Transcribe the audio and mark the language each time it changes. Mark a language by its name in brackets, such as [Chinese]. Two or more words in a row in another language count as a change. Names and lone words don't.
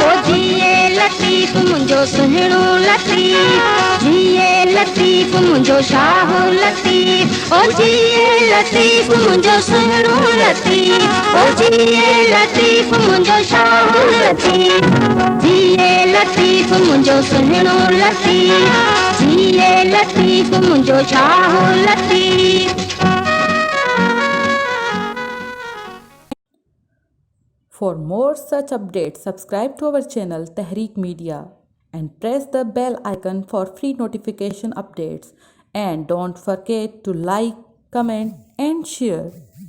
[Sindhi] ओ जिए लतीफ़ मुंहिंजो सुहिणो लतीफ़, जिए लतीफ़ मुंहिंजो शाह लतीफ़, ओ जिए लतीफ़ मुंहिंजो सुहिणो लतीफ़, ओ जिए लतीफ़ मुंहिंजो शाह लतीफ़, जिए लतीफ़ मुंहिंजो सुहिणो लतीफ़, जिए लतीफ़ मुंहिंजो शाह लतीफ़। [English] For more such updates, subscribe to our channel Tehreek Media and press the bell icon for free notification updates. And don't forget to like, comment and share.